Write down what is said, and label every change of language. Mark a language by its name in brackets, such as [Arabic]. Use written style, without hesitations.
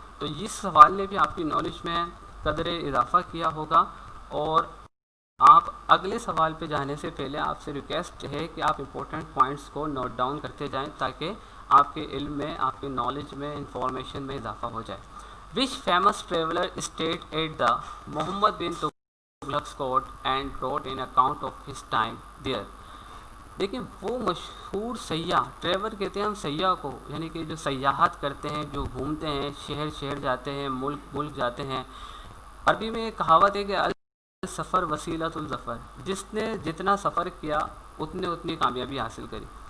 [Urdu] تو اس سوال نے بھی آپ کی نالج میں قدر اضافہ کیا ہوگا. اور آپ اگلے سوال پہ جانے سے پہلے آپ سے ریکویسٹ ہے کہ آپ امپورٹنٹ پوائنٹس کو نوٹ ڈاؤن کرتے جائیں تاکہ آپ کے علم میں آپ کے نالج میں انفارمیشن میں اضافہ ہو جائے. [English] Which famous traveller stayed at the Muhammad bin Tughlaq's court and wrote an account of his time there. [Urdu] لیکن وہ مشہور سیاح, ٹریول کہتے ہیں ہم سیاح کو یعنی کہ جو سیاحت کرتے ہیں جو گھومتے ہیں شہر شہر جاتے ہیں ملک ملک جاتے ہیں. عربی میں ایک کہاوت ہے کہ [Arabic] السفر وسیلۃ الظفر, [Urdu] جس نے جتنا سفر کیا اتنی کامیابی حاصل کری.